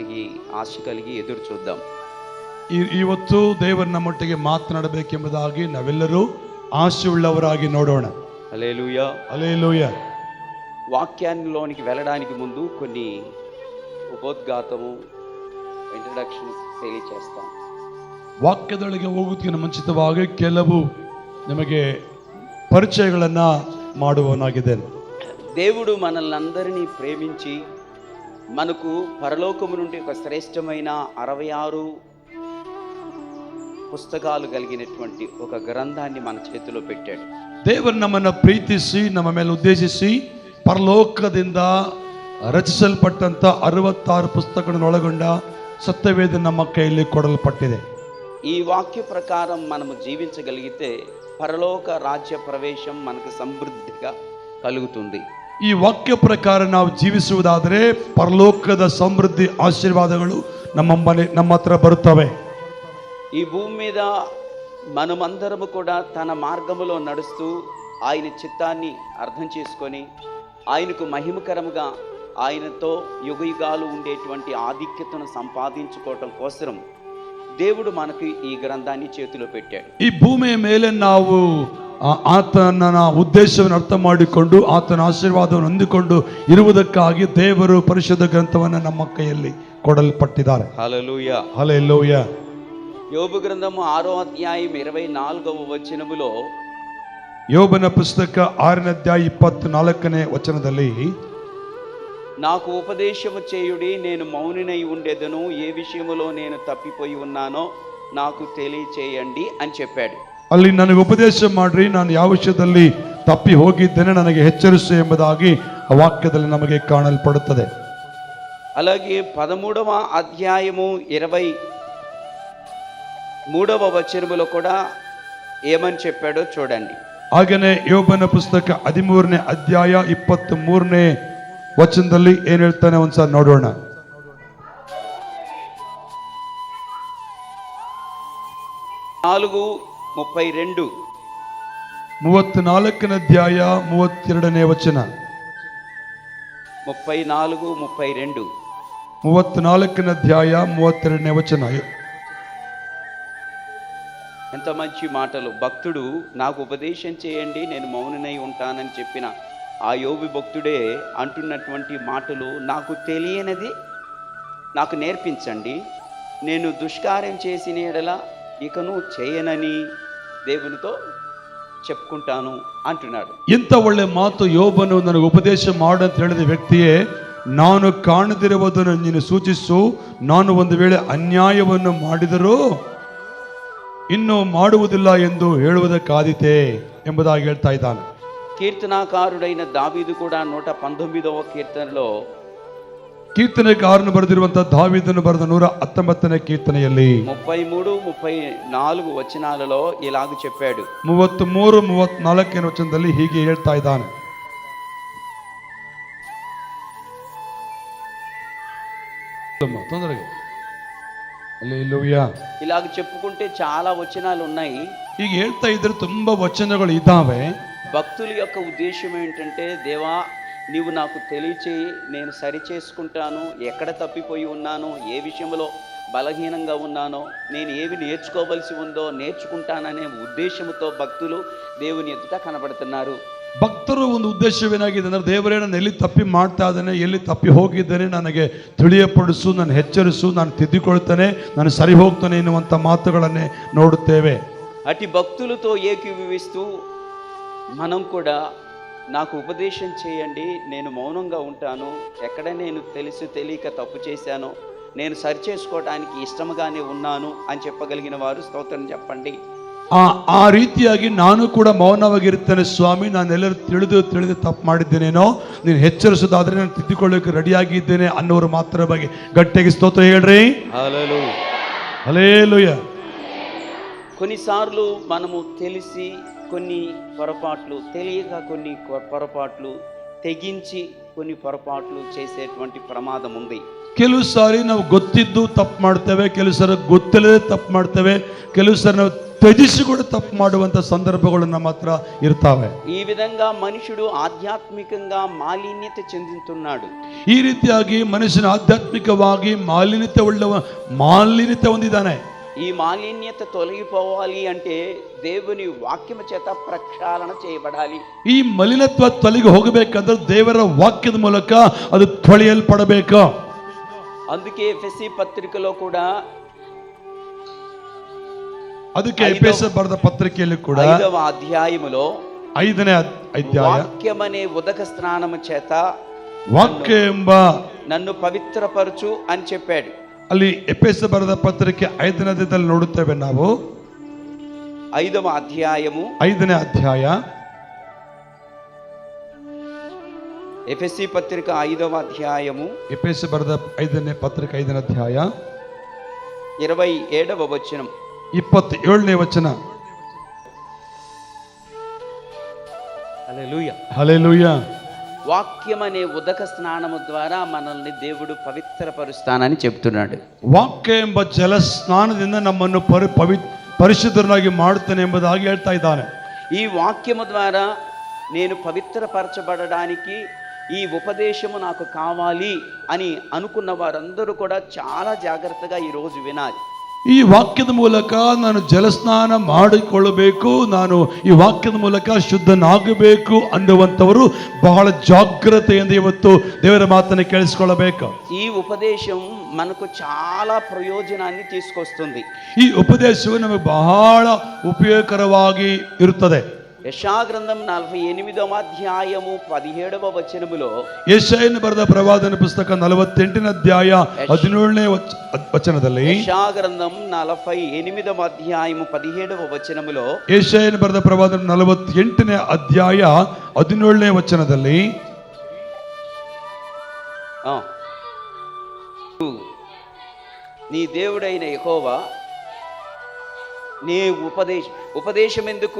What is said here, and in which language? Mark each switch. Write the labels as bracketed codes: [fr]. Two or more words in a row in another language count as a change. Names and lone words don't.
[te] ಆಶೆ కలిగి ಎದುರು చూద్దాం. [kn] ಇವತ್ತು ದೇವರು ನಮ್ಮೊಟ್ಟಿಗೆ ಮಾತನಾಡಬೇಕೆಂಬುದಾಗಿ ನಾವೆಲ್ಲರೂ ఆశయుಳ್ಳವರಾಗಿ ನೋಡೋಣ. [te] హల్లెలూయా, హల్లెలూయా. వాక్యాన్నిలోనికి వెళ్ళడానికి ముందు కొన్ని ಉಪೋದ್ಘಾತము ಇಂಟ್ರಡಕ್ಷನ್ తెలియచేస్తాం. [kn] ವಾಕ್ಯದೊಳಗೆ ಹೋಗುವುದಕ್ಕಿಂತ ಮುಂಚಿತವಾಗಿ ಕೆಲವು ನಿಮಗೆ ಪರಿಚಯಗಳನ್ನು ಮಾಡುವನಾಗಿದ್ದೇನೆ. [te] దేవుడు మనల్ని అందరినీ ప్రేమించి మనకు పరలోకము నుండి ఒక శ్రేష్టమైన 66 పుస్తకాలు కలిగినటువంటి ఒక గ్రంథాన్ని మన చేతిలో పెట్టాడు. [kn] ದೇವರು ನಮ್ಮನ್ನು ಪ್ರೀತಿಸಿ ನಮ್ಮ ಮೇಲೆ ಉದ್ದೇಶಿಸಿ ಪರಲೋಕದಿಂದ ರಚಿಸಲ್ಪಟ್ಟಂತ 66 ಪುಸ್ತಕಗಳನ್ನು ಒಳಗೊಂಡ ಸತ್ಯವೇದ ನಮ್ಮ ಕೈಯಲ್ಲಿ ಕೊಡಲ್ಪಟ್ಟಿದೆ. [te] ఈ వాక్య ప్రకారం మనము జీవించగలిగితే పరలోక రాజ్య ప్రవేశం మనకు సమృద్ధిగా కలుగుతుంది. [kn] ಈ ವಾಕ್ಯ ಪ್ರಕಾರ ನಾವು ಜೀವಿಸುವುದಾದರೆ ಪರಲೋಕದ ಸಮೃದ್ಧಿ ಆಶೀರ್ವಾದಗಳು ನಮ್ಮ ಹತ್ರ ಬರುತ್ತವೆ. [te] ఈ భూమి మీద మనమందరము కూడా తన మార్గములో నడుస్తూ ఆయన చిత్తాన్ని అర్థం చేసుకొని ఆయనకు మహిమకరముగా ఆయనతో యుగయుగాలు ఉండేటువంటి ఆధిక్యతను సంపాదించుకోవటం కోసం దేవుడు మనకు ఈ గ్రంథాన్ని చేతిలో పెట్టాడు. [kn] ಈ ಭೂಮಿಯ ಮೇಲೆ ನಾವು ಆತನ ಉದ್ದೇಶವನ್ನು ಅರ್ಥ ಮಾಡಿಕೊಂಡು ಆತನ ಆಶೀರ್ವಾದವನ್ನು ಹೊಂದಿಕೊಂಡು ಇರುವುದಕ್ಕಾಗಿ ದೇವರು ಪರಿಶುದ್ಧ ಗ್ರಂಥವನ್ನು ನಮ್ಮ ಕೈಯಲ್ಲಿ ಕೊಡಲ್ಪಟ್ಟಿದ್ದಾರೆ. [te] హల్లెలూయా, హల్లెలూయా. యోబు గ్రంథము 6వ అధ్యాయం 24వ వచనములో, [kn] ಯೋಬನ ಪುಸ್ತಕ 6ನೇ ಅಧ್ಯಾಯ 24ನೇ ವಚನದಲ್ಲಿ, [te] నాకు ఉపదేశము చేయుడి, నేను మౌనినై ఉండేదను, ఏ విషయములో నేను తప్పిపోయి ఉన్నానో నాకు తెలియచేయండి అని చెప్పాడు. [kn] ಅಲ್ಲಿ ನನಗೆ ಉಪದೇಶ ಮಾಡ್ರಿ, ನಾನು ಯಾವ ವಿಷಯದಲ್ಲಿ ತಪ್ಪಿ ಹೋಗಿದ್ದೇನೆ ನನಗೆ ಎಚ್ಚರಿಸು ಎಂಬುದಾಗಿ ಆ ವಾಕ್ಯದಲ್ಲಿ ನಮಗೆ ಕಾಣಲ್ಪಡುತ್ತದೆ. [te] అలాగే 13వ అధ్యాయము 23వ వచనములో కూడా ఏమని చెప్పాడో చూడండి. [kn] ಹಾಗೆಯೇ ಯೋಬನ ಪುಸ್ತಕ 13ನೇ ಅಧ್ಯಾಯ 23ನೇ ವಚನದಲ್ಲಿ ಏನ್ ಹೇಳ್ತಾನೆ ಒಂದ್ಸಲ ನೋಡೋಣ. 4:32, 34ನೇ ಅಧ್ಯಾಯ 32ನೇ ವಚನ, 34:32, 34ನೇ ಅಧ್ಯಾಯ 32ನೇ ವಚನ. [te] ఎంత మంచి మాటలు! భక్తుడు నాకు ఉపదేశం చేయండి, నేను మౌననై ఉంటానని చెప్పిన ఆ యోబు భక్తుడే అంటున్నటువంటి మాటలు, నాకు తెలియనిది నాకు నేర్పించండి, నేను దుష్కార్యం చేసిన ఎడల ఇకను చేయనని దేవునితో చెప్పుకుంటాను అంటున్నాడు. [kn] ಇಂಥ ಒಳ್ಳೆ ಮಾತು ಯೋಬನು ನನಗೆ ಉಪದೇಶ ಮಾಡು ಅಂತ ಹೇಳಿದ ವ್ಯಕ್ತಿಯೇ, ನಾನು ಕಾಣದಿರುವುದನ್ನು ನೀನು ಸೂಚಿಸು, ನಾನು ಒಂದು ವೇಳೆ ಅನ್ಯಾಯವನ್ನು ಮಾಡಿದರೂ ಇನ್ನು ಮಾಡುವುದಿಲ್ಲ ಎಂದು ಹೇಳುವುದಕ್ಕಾದೀತೆ ಎಂಬುದಾಗಿ ಹೇಳ್ತಾ ಇದ್ದಾನೆ. [te] కీర్తనాకారుడైన దావీదు కూడా 119వ కీర్తనలో, [kn] ಕೀರ್ತನೆಗಾರನು ಬರೆದಿರುವಂತಹ ದಾವೀದನು ಬರೆದ 119ನೇ ಕೀರ್ತನೆಯಲ್ಲಿ [te] 33, 34 వచనాలలో ఇలాగ చెప్పాడు. [kn] 33, 34ನೇ ವಚನದಲ್ಲಿ ಹೀಗೆ ಹೇಳ್ತಾ ಇದ್ದಾನೆ. ತೊಂದರೆಗೆ ಹಲ್ಲೆಲೂಯಾ. [te] ఇలాగ చెప్పుకుంటే చాలా వచనాలు ఉన్నాయి. [kn] ಈಗ ಹೇಳ್ತಾ ಇದ್ರೆ ತುಂಬಾ ವಚನಗಳು ಇದ್ದಾವೆ. [te] భక్తుల యొక్క ఉద్దేశం ఏంటంటే, దేవా నీవు నాకు తెలియచేయి, నేను సరి చేసుకుంటాను, ఎక్కడ తప్పిపోయి ఉన్నానో, ఏ విషయంలో బలహీనంగా ఉన్నానో, నేను ఏవి నేర్చుకోవలసి ఉందో నేర్చుకుంటాననే ఉద్దేశంతో భక్తులు దేవుని ఎదుట కనబడుతున్నారు. [kn] ಭಕ್ತರು ಒಂದು ಉದ್ದೇಶವೇನಾಗಿದೆ ಅಂದರೆ, ದೇವರೇ ನಾನು ಎಲ್ಲಿ ತಪ್ಪಿ ಮಾಡ್ತಾ ಇದ್ದೇನೆ, ಎಲ್ಲಿ ತಪ್ಪಿ ಹೋಗಿದ್ದೇನೆ ನನಗೆ ತಿಳಿಯಪಡಿಸು, ನಾನು ಎಚ್ಚರಿಸು, ನಾನು ತಿದ್ದಿಕೊಳ್ತೇನೆ, ನಾನು ಸರಿ ಹೋಗ್ತಾನೆ ಎನ್ನುವಂಥ ಮಾತುಗಳನ್ನೇ ನೋಡುತ್ತೇವೆ. [te] అటు భక్తులతో ఏకీభవిస్తూ మనం కూడా నాకు ఉపదేశం చేయండి, నేను మౌనంగా ఉంటాను, ఎక్కడ నేను తెలియక తప్పు చేశానో నేను సరి చేసుకోవడానికి ఇష్టంగానే ఉన్నాను అని చెప్పగలిగిన వారు స్తోత్రం చెప్పండి. [kn] ಆ ರೀತಿಯಾಗಿ ನಾನು ಕೂಡ ಮೌನವಾಗಿರ್ತೇನೆ ಸ್ವಾಮಿ, ನಾನೆಲ್ಲರೂ ತಿಳಿದು ತಪ್ಪು ಮಾಡಿದ್ದೇನೇನೋ, ನೀನು ಎಚ್ಚರಿಸೋದಾದ್ರೆ ನಾನು ತಿದ್ದಿಕೊಳ್ಳೋಕೆ ರೆಡಿಯಾಗಿದ್ದೇನೆ ಅನ್ನೋರು ಮಾತ್ರ ಬಗ್ಗೆ ಗಟ್ಟಿಯಾಗಿ ಸ್ತೋತ್ರ ಹೇಳ್ರಿ. [te] హల్లెలూయా, హల్లెలూయా. కొన్నిసార్లు మనము తెలిసి కొన్ని పొరపాట్లు, తెలియక కొన్ని పొరపాట్లు, తెగించి కొన్ని పొరపాట్లు చేసేటువంటి ప్రమాదం ఉంది. [kn] ಕೆಲವು ಸಾರಿ ನಾವು ಗೊತ್ತಿದ್ದು ತಪ್ಪು ಮಾಡ್ತೇವೆ, ಕೆಲವು ಸಾರಿ ಗೊತ್ತಿಲ್ಲದೆ ತಪ್ಪು ಮಾಡ್ತೇವೆ, ಕೆಲವು ಸಾರಿ ನಾವು ತ್ಯಜಿಸಿ ಕೂಡ ತಪ್ಪು ಮಾಡುವಂತ ಸಂದರ್ಭಗಳು ನಮ್ಮ ಹತ್ರ ಇರ್ತಾವೆ. [te] ఈ విధంగా మనుషుడు ఆధ్యాత్మికంగా మాలిన్యత చెందుతున్నాడు. [kn] ಈ ರೀತಿಯಾಗಿ ಮನುಷ್ಯನ ಆಧ್ಯಾತ್ಮಿಕವಾಗಿ ಮಾಲಿನ್ಯತೆ ಹೊಂದಿದ್ದಾನೆ. [te] ఈ మాలిన్యత తొలగిపోవాలి అంటే దేవుని వాక్యము చేత ప్రక్షాళన చేయబడాలి. [kn] ಈ ಮಲಿನತ್ವ ತೊಲಗಿ ಹೋಗಬೇಕಂದ್ರೆ ದೇವರ ವಾಕ್ಯದ ಮೂಲಕ ಅದು ತೊಳೆಯಲ್ಪಡಬೇಕು. [te] అందుకే ఎఫెసీ పత్రికలో కూడా [kn] ಅದಕ್ಕೆ ಎಫೆಸ ಬರೆದ ಪತ್ರಿಕೆಯಲ್ಲಿ ಕೂಡ [te] 5వ అధ్యాయములో [kn] 5ನೇ ಅಧ್ಯಾಯ [te] వాక్యమనే ఉదక స్నానము చేత [kn] ವಾಕ್ಯ ಎಂಬ [te] నన్ను పవిత్రపరచు అని చెప్పాడు. [kn] ಅಲ್ಲಿ ಎಫೆಸ ಬರೆದ ಪತ್ರಿಕೆ 5ನೇ ಅಧ್ಯಾಯದಲ್ಲಿ ನೋಡುತ್ತೇವೆ ನಾವು. [te] 5వ అధ్యాయము [kn] 5ನೇ ಅಧ್ಯಾಯ [te] ఎఫెసీ పత్రిక 5వ అధ్యాయము [kn] ಎಫೆಸ ಬರೆದ 5ನೇ ಪತ್ರಿಕೆ 5ನೇ ಅಧ್ಯಾಯ [te] 27వ వచనం [kn] 27ನೇ ವಚನ. [te] హల్లెలూయా. హల్లెలూయా. వాక్యం అనే ఉదక స్నానము ద్వారా మనల్ని దేవుడు పవిత్రపరుస్తానని చెప్తున్నాడు. [kn] ವಾಕ್ಯ ಎಂಬ ಜಲ ಸ್ನಾನದಿಂದ ನಮ್ಮನ್ನು ಪರಿಶುದ್ಧರನ್ನಾಗಿ ಮಾಡುತ್ತಾನೆ ಎಂಬುದಾಗಿ ಹೇಳ್ತಾ ಇದ್ದಾನೆ. [te] ఈ వాక్యము ద్వారా నేను పవిత్రపరచబడడానికి ఈ ఉపదేశము నాకు కావాలి అని అనుకున్న వారందరూ కూడా చాలా జాగ్రత్తగా ఈరోజు వినాలి. [kn] ಈ ವಾಕ್ಯದ ಮೂಲಕ ನಾನು ಜಲಸ್ನಾನ ಮಾಡಿಕೊಳ್ಳಬೇಕು, ನಾನು ಈ ವಾಕ್ಯದ ಮೂಲಕ ಶುದ್ಧನಾಗಬೇಕು ಅನ್ನುವಂಥವರು ಬಹಳ ಜಾಗ್ರತೆಯಿಂದ ಇವತ್ತು ದೇವರ ಮಾತನ್ನು ಕೇಳಿಸಿಕೊಳ್ಳಬೇಕು. [te] ఈ ఉపదేశం మనకు చాలా ప్రయోజనాన్ని తీసుకొస్తుంది. [kn] ಈ ಉಪದೇಶವು ನಮಗೆ ಬಹಳ ಉಪಯೋಗಕರವಾಗಿ ಇರುತ್ತದೆ. [te] ಯೆಶಯಾ ಗ್ರಂಥం 48వ అధ్యాయము 17వ వచనములో [kn] ಯೆಶಾಯನು ಬರೆದ ಪ್ರವಾದನ ಪುಸ್ತಕ 48ನೇ ಅಧ್ಯಾಯ 17ನೇ ವಚನದಲ್ಲಿ [te] యెషయా గ్రంథం 48వ అధ్యాయము 17వ వచనములో [kn] ಯೆಶಾಯನು ಬರೆದ ಪ್ರವಾದನ 48ನೇ ಅಧ್ಯಾಯ 17ನೇ ವಚನದಲ್ಲಿ [te] నీ దేవుడైన యెహోవా నీ ఉపదేశం ఎందుకు?